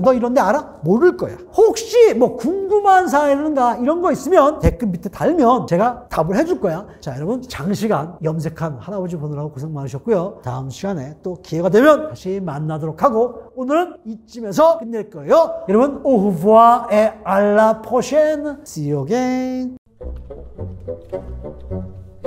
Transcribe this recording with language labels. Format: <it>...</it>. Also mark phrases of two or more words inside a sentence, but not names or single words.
<ko>너 이런 데 알아? 모를 거야. 혹시 뭐 궁금한 사항이라든가 이런 거 있으면 댓글 밑에 달면 제가 답을 해줄 거야. 자, 여러분 장시간 염색한 할아버지 보느라고 고생 많으셨고요. 다음 시간에 또 기회가 되면 다시 만나도록 하고 오늘은 이쯤에서 끝낼 거예요.</ko> <fr>여러분 au revoir et à la prochaine.</fr> <en>See you again.</en>